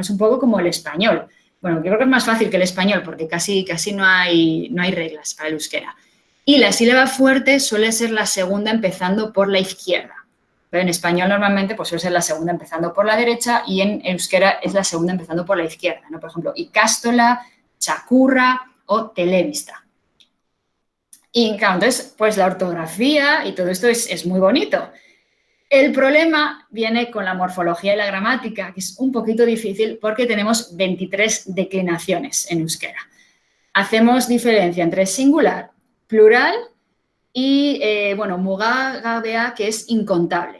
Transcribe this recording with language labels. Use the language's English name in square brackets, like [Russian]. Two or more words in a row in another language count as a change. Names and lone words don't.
[Spanish] Es un poco como el español. Bueno, yo creo que es más fácil que el español porque casi no hay reglas para el euskera. Y la sílaba fuerte suele ser la segunda empezando por la izquierda. Pero en español normalmente pues, suele ser la segunda empezando por la derecha y en euskera es la segunda empezando por la izquierda, ¿no? Por ejemplo, [Basque] ikastola, txakurra o telebista. [Spanish] Y claro, entonces, pues la ortografía y todo esto es muy bonito. El problema viene con la morfología y la gramática, que es un poquito difícil porque tenemos 23 declinaciones en euskera. Hacemos diferencia entre singular, plural y, mugagabea, que es incontable.